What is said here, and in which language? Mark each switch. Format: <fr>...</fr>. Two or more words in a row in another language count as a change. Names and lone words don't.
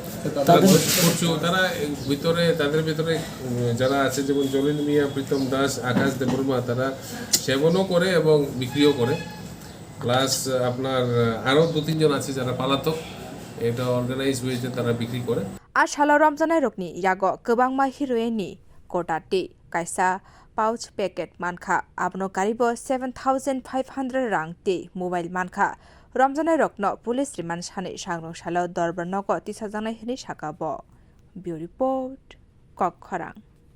<bn>তারা তাদের ভিতরে যারা আছে যেমন ঝুলান মিয়া, প্রীতম দাস, আকাশ দেববর্মা, তারা সেবনও করে এবং বিক্রিও করে, প্লাস আপনার আরও 2-3 জন আছে যারা পালাতক, এটা</bn> <en>organize way</en> <bn>তারা বিক্রি করে।</bn> <trp>আর সালো রমজানাই রকনি ইয়াগ गोबांमा हिरोइननि कोटाटे कायसा</trp> <en>pouch packet</en> <trp>मानखा आबनो गारिबो 7,500 रां ते मोबाइल मानखा रमजानाई रकनो</trp> <en>police remand</en> <trp>सानै सांग्रं सालो दरबार नग तिसाजानाय हनि साका ब</trp> <en>bureau report</en> <trp>खरक।</trp>